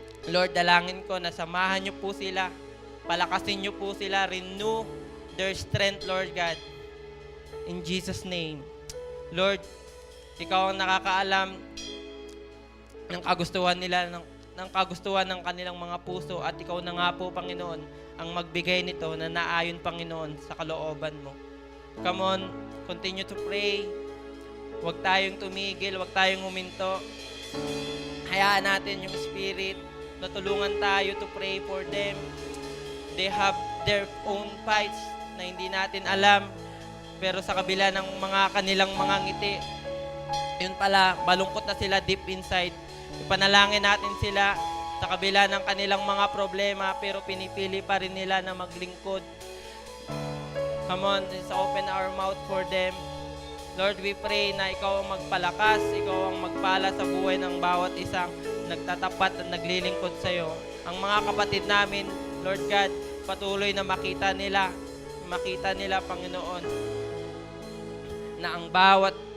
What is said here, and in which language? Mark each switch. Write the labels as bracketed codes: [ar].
[tl] Lord, dalangin ko na samahan niyo po sila, palakasin niyo po sila, [en] renew their strength, Lord God. [tl] In Jesus' name. Lord, ikaw ang nakakaalam ng kagustuhan nila, ng kagustuhan ng kanilang mga puso, at ikaw na nga po, Panginoon, ang magbigay nito na naayon, Panginoon, sa kalooban mo. [en] Come on, continue to pray. [tl] Huwag tayong tumigil, huwag tayong huminto. Hayaan natin yung Spirit na tulungan tayo [en] to pray for them. They have their own fights [tl] na hindi natin alam, pero sa kabila ng mga kanilang mga ngiti, yun pala, malungkot na sila [en] deep inside. [tl] Ipanalangin natin sila sa kabila ng kanilang mga problema, pero pinipili pa rin nila na maglingkod. [en] Come on, let's open our mouth for them. [tl] Lord, [en] we pray [tl] na ikaw ang magpalakas, ikaw ang magpala sa buhay ng bawat isang nagtatapat at naglilingkod sa iyo. Ang mga kapatid namin, Lord God, patuloy na makita nila, Panginoon, na ang bawat